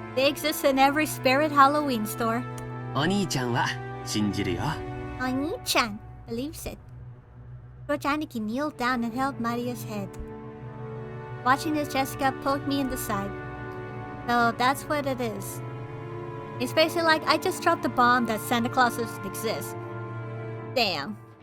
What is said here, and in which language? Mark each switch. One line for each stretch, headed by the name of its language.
English: They exist in every Spirit Halloween store.
Japanese: お兄ちゃんは信じるよ。
English: Oni-chan believes it. Rojaniki kneeled down and held Maria's head. Watching as Jessica poked me in the side. So that's what it is. It's basically like I just dropped the bomb that Santa Claus doesn't exist. Damn.